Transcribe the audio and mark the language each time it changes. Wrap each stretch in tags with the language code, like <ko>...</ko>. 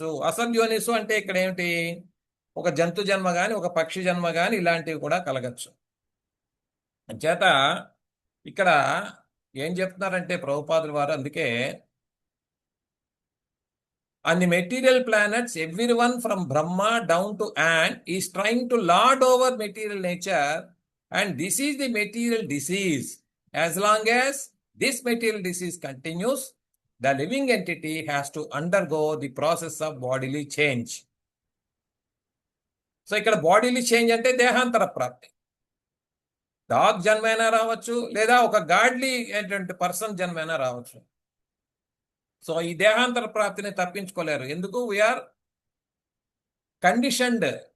<te>అసద్యోనిసు అంటే ఇక్కడ ఏమిటి? ఒక జంతు జన్మ గాని, ఒక పక్షి జన్మ గాని ఇలాంటివి కూడా కలగచ్చు. చేత ఇక్కడ ఏం చెప్తున్నారంటే ప్రభుపాదుల వారు, అందుకే</te> <en>on the material planets, everyone from Brahma down to ant is trying to lord over material nature, and this is the material disease. As long as this material disease continues, the living entity has to undergo the process of bodily change.</en> <te>So ఇక్కడ bodily change అంటే దేహాంతర ప్రాప్తి. Dog జన్మైనా రావచ్చు, లేదా ఒక godly అయినటువంటి person జన్మైనా రావచ్చు. So ఈ దేహాంతర ప్రాప్తిని తప్పించుకోలేరు. ఎందుకు?</te> <en>We are conditioned.</en>